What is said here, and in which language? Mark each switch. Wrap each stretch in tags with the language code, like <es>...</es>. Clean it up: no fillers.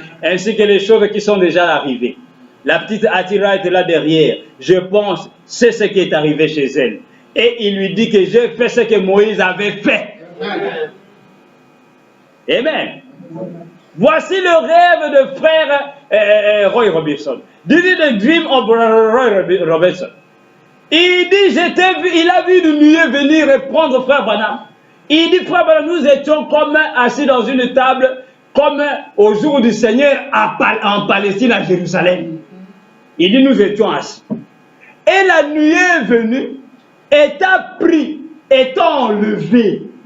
<fr>Ainsi que les choses qui sont déjà arrivées. La petite Attira était là derrière. Je pense, c'est ce qui est arrivé chez elle. Et il lui dit que j'ai fait ce que Moïse avait fait. Amen. Voici le rêve de frère Roy Robinson.</fr> <en>This is the dream of Roy Robinson.</en> <fr>Il dit, il a vu une nuée venir et prendre frère Branham. Il dit, frère Branham, nous étions comme assis dans une table, comme au jour du Seigneur en Palestine, à Jérusalem. Il dit, nous étions assis. Et la nuée est venue, et t'a pris, et t'a enlevé.</fr>